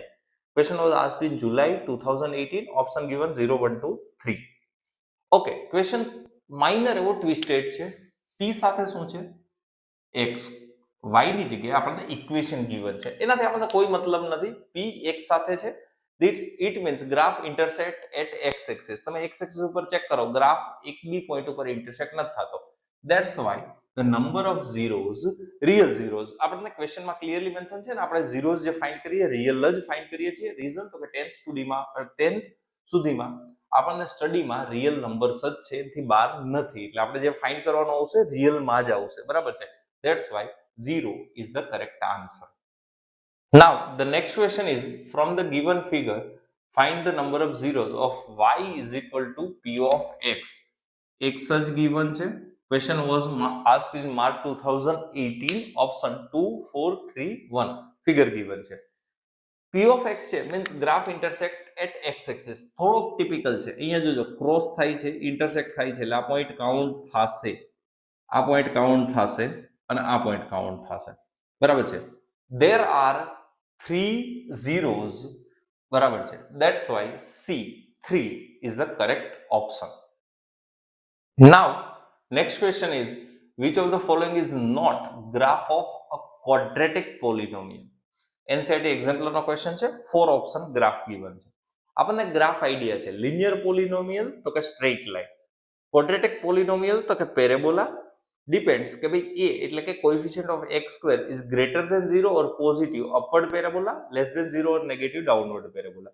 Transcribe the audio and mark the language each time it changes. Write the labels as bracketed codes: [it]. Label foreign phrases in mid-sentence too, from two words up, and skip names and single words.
[en] Question was asked in July 2018, option given 0, 1, 2, 3. Okay, question minor એવો twisted છે. [gu] p સાથે શું છે? x. y ની જગ્યાએ આપણને ઇક્વેશન given છે, એનાથી આપણને કોઈ મતલબ નથી. p x સાથે છે, [en] it means graph intersect at x axis. [gu] તમે [en] x axis [gu] ઉપર ચેક કરો, ગ્રાફ એક બી પોઈન્ટ ઉપર ઇન્ટરસેક્ટ નથી થતો. [en] That's why the number of zeros, real zeros, [gu] આપણને ક્વેશ્ચનમાં [en] clearly mention [gu] છે ને, આપણે zeros જે ફાઇન્ડ કરીએ રિયલ જ ફાઇન્ડ કરીએ છીએ. રીઝન તો કે 10th સુધીમાં આપણને સ્ટડીમાં [en] real numbers [gu] જ છે, એથી બહાર નથી. એટલે આપણે જે ફાઇન્ડ કરવાનું આવશે રિયલમાં જ આવશે. બરાબર છે. [en] That's why 0 is the correct answer. Now the next question is from the given figure, find the number of zeros of y is equal to p of x. [gu] X જ given છે. [en] Question was asked in March 2018, option 2, 4, 3, 1 figure given છે. p of x છે means graph intersect at x axis. [gu] થોડોક ટિપિકલ છે. અહીંયા જોજો ક્રોસ થાય છે, ઇન્ટરસેક્ટ થાય છે, એટલે આ [en] point count [gu] થશે, આ [en] point count [gu] થશે અને આ [en] point count [gu] થશે. બરાબર છે. [en] there are 3 zeros. [gu] બરાબર છે. [en] That's why C3 is the correct option. Now next question is which of the following is not graph of a quadratic polynomial? [gu] NCERT એક્ઝામ્પલનો ક્વેશ્ચન છે. 4 [en] option graph given [gu] છે. આપણને [en] graph idea [gu] છે. [en] linear polynomial [gu] તો કે [en] straight line, quadratic polynomial [gu] તો કે [en] પેરેબોલા. ડિપેન્ડ્સ [gu] કે ભાઈ [en] a [gu] એટલે કે [en] coefficient of x square is greater than 0 or positive upward parabola, less than 0 or negative downward parabola.